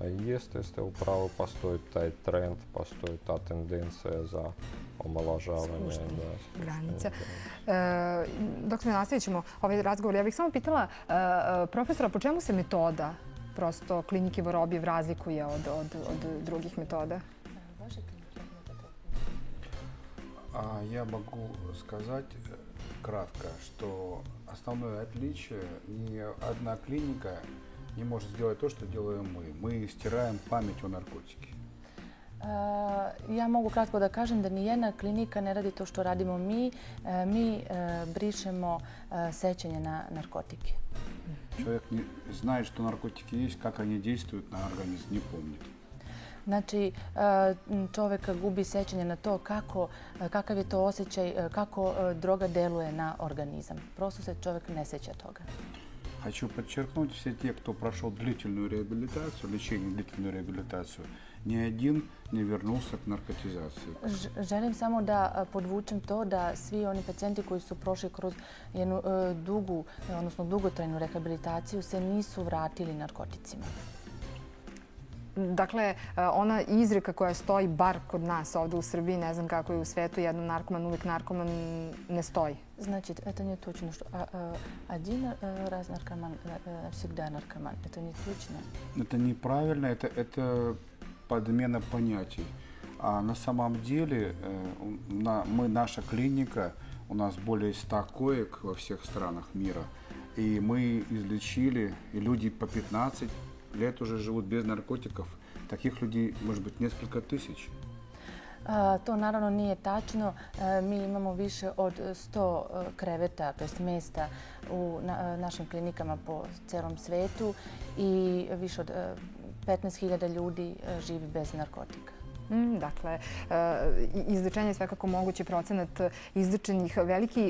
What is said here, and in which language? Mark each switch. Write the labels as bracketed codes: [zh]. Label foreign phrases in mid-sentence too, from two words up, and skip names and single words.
[sr] I ste upravo, postoji taj trend, postoji ta tendencija za omalažavanje granica. Dok ne nastavit ćemo ovaj razgovor, ja bih samo pitala profesora, po čemu se metoda prosto klinike Vorobjev razlikuje od drugih metoda? [ru] Я могу сказать кратко, что основное отличие, ни одна клиника не может сделать то, что делаем мы. Мы стираем память о наркотике. [sr] Ja mogu kratko da kažem da nijedna klinika ne radi to što radimo mi. Mi brišemo sećanje na narkotike. [ru] Человек знает, что наркотики есть, как они действуют на организм, не помнит. [sr] Znači, čovjek gubi sećanje na to kakav je to osjećaj, kako droga deluje na organizam. Prosto se čovjek ne seća toga. [ru] Хочу подчеркнуть, все те, кто прошел длительную реабилитацию, лечение, длительную реабилитацию, ни один не вернулся к наркотизации. [sr] Želim samo da podvučem to da svi oni pacijenti koji su prošli kroz jednu dugu, odnosno dugotrajnu rehabilitaciju se nisu vratili narkoticima. Dakle, ona izreka koja stoji bar kod nas ovdje u Srbiji, ne znam kako je u svetu, jednom narkoman, uvijek narkoman, ne stoji. [ru] Значит, это не точно, что один раз наркоман, всегда наркоман. Это не точно. Это неправильно, это подмена понятий. А на самом деле наша клиника, у нас более 100 коек во всех странах мира. И мы излечили, и люди по 15 лет уже живут без наркотиков. Таких людей, может быть, несколько тысяч. [sr] To naravno nije tačno. Mi imamo više od 100 kreveta, to jest mjesta u našim klinikama po celom svetu i više od 15.000 ljudi živi bez narkotika. Dakle, izlečenje je svakako mogući procenat izlečenih veliki.